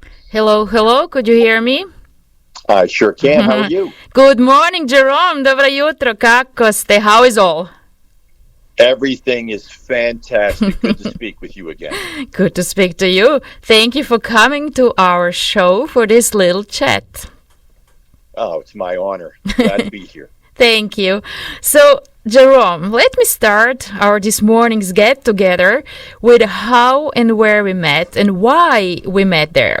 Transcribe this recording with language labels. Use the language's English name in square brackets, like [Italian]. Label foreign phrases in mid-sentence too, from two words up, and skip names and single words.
[English] Hello, hello, could you hear me? I sure can. How are you? Good morning, Jerome. [Croatian] Dobro jutro. Kako ste? [English] How is all? Everything is fantastic. Good to speak with you again. Good to speak to you. Thank you for coming to our show for this little chat. Oh, it's my honor. Glad to be here. Thank you. So, Jerome, let me start our this morning's get-together with how and where we met and why we met there.